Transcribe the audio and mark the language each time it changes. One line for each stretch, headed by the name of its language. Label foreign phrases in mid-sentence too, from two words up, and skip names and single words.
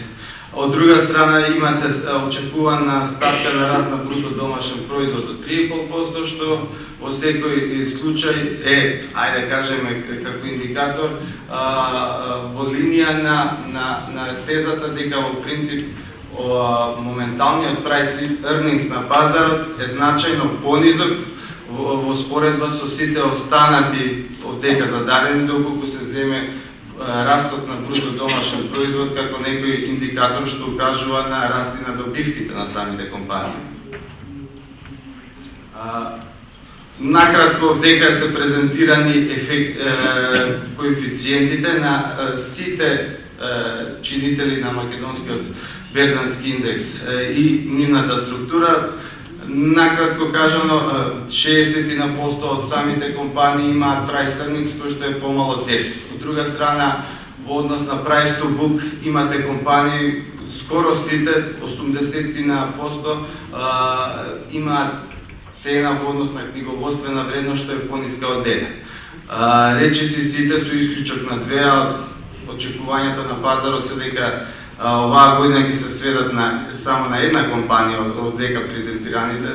Macedonian: Од друга страна имате очекувана ставка на раст на бруто домашен производ од 3,5%, што во секој случај е, ајде да кажеме, како индикатор во линија на тезата дека во принцип моменталниот
English: price earnings
Macedonian: на пазарот е значајно понизок во споредба со сите останати овдека зададени, доколку се земе растот на бруто домашен производ како некој индикатор што укажува на раст на добивките на самите компании. Накратко овдека се презентирани коефициентите на сите чинители на македонскиот берзански индекс и нивната структура. Накратко кажано, 60% од самите компании имаат
English: price earnings
Macedonian: кој што е помало од 10. Од друга страна, во однос на
English: price to book
Macedonian: имате компании, скоро сите, 80% имаат цена во однос на книговодствена вредност што е пониска од 1. Речиси сите со исклучок на 2, очекувањата на пазарот се дека оваа година ќе се сведат само на една компанија од дека презентираните.